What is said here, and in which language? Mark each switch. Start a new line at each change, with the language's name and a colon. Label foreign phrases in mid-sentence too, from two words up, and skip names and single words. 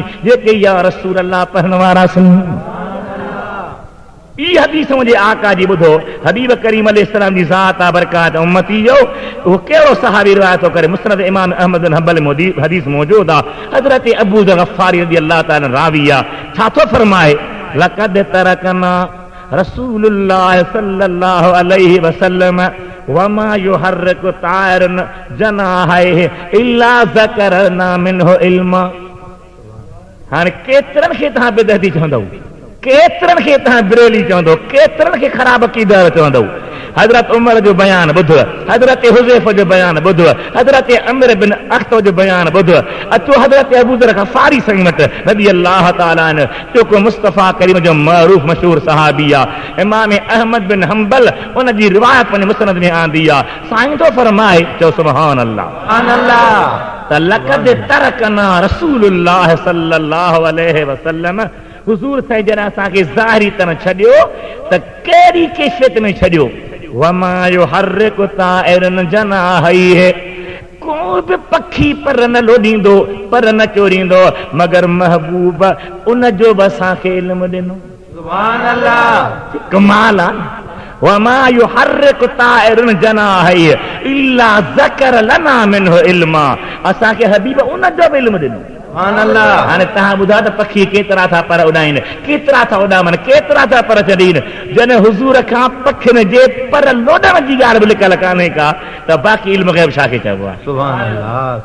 Sindhi: जेके
Arabic: يا رسول الله
Sindhi: पढ़ण वारा सुन्नी। ई हदीस मुंहिंजे आका जी ॿुधो, हबीब करीम अलैहिस्सलाम जी ज़ात आहे, बरकात उम्मती जो। उहो कहिड़ो सहाबी रिवायत थो करे? मुस्नद इमाम अहमद बिन हंबल में हदीस मौजूद आहे। हज़रत अबू ज़र गफ़ारी
Arabic: رضي الله تعالى
Sindhi: रावी आहे। छा थो फरमाए?
Arabic: لقد تركنا رسول الله صلى الله عليه وسلم وما يحرك طائر جناحيه إلا ذكرنا منه علما.
Sindhi: हाणे केतिरनि खे तव्हां बिदअती चवंदव, केतिरनि खे तव्हां बिरेली चवंदो, केतिरनि खे ख़राब अक़ीदा चवंदो। हज़रत उमर जो बयान ॿुधो, हज़रत हुज़ैफ़ा जो बयान ॿुधो, हज़रत अमर बिन अख्तब जो बयान ॿुधो। अचो हज़रत अबू ज़र ग़फ़ारी साईं वटि
Arabic: رضي الله تعالى عنه,
Sindhi: जेको मुस्तफ़ा करीम जो मरूफ़ मशहूर सहाबी आहे। इमाम अहमद बिन हंबल उन जी रिवायत पंहिंजे मुस्नद में आंदी आहे। साईं तो फरमाए, चओ
Arabic: سبحان الله، سبحان الله. त لقد تركنا رسول الله صلى الله عليه وسلم,
Sindhi: हुज़ूर साईं जॾहिं असांखे ज़ाहिरी तरह छॾियो त कहिड़ी कैफ़ियत में छॾियो?
Arabic: وما يحرك طائر جناحيه,
Sindhi: को बि पखी पर न लोॾींदो पर न चोरींदो मगर महबूब उन जो बि असांखे इल्मु ॾिनो।
Arabic: سبحان الله.
Sindhi: कमाल आहे।
Arabic: وما يحرك طائر جناحيه إلا ذكر لنا منه علما,
Sindhi: असांखे हबीब उन जो बि इल्मु ॾिनो।
Arabic: سبحان الله.
Sindhi: हाणे तव्हां ॿुधायो त पखी केतिरा था पर उॾाइनि, केतिरा था उॾामनि, केतिरा था पर छॾीनि। जॾहिं हुज़ूर खां पखियुनि जे पर लोॾण जी ॻाल्हि बि लिकल कान्हे का त बाक़ी इल्मु ग़ैब छा खे चइबो आहे।
Arabic: سبحان الله.